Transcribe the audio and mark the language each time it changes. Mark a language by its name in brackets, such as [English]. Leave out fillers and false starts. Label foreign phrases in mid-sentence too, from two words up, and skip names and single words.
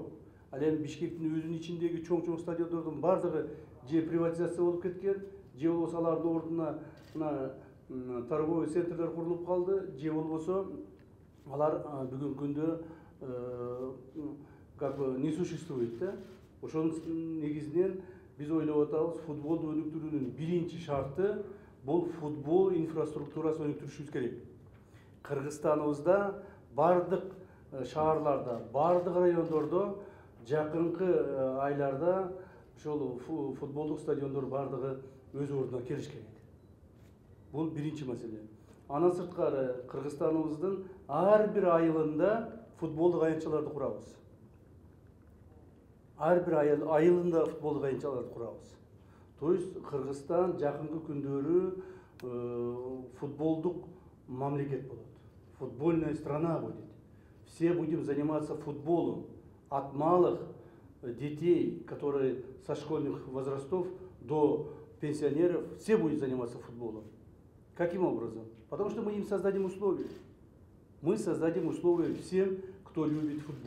[Kyrgyz] Ал эми Бишкектин өзүнүн ичиндеги чоң стадиондордун бардыгы же приватизация болуп кеткен, же болбосо алардын ордуна мына [Russian] торговый центрлер [Kyrgyz] курулуп калды, же болбосо алар бүгүнкү күндө [Russian] не существует [Kyrgyz] да. Ошонун негизинен биз ойлоп атабыз, футболду өнүктүрүүнүн биринчи шарты бул футбол инфраструктурасын өнүктүрүшүбүз керек. Кыргызстаныбызда бардык шаарларда, бардык райондордо жакынкы айларда ошол футболдук стадиондор бардыгы өз ордуна келиш керек. Бул биринчи маселе. Андан сырткары Кыргызстаныбыздын ар бир айылында футболдук аянтчаларды курабыз. Ар бир айылында футболдук аянтчаларды курабыз. [Russian] То есть [Kyrgyz] Кыргызстан жакынкы күндөрү футболдук мамлекет болот. [Russian] Футбольная страна будет. Все будем заниматься футболом. От малых детей, которые со школьных возрастов до пенсионеров, все будут заниматься футболом. Каким образом? Потому что мы им создадим условия. Мы создадим условия всем, кто любит футбол.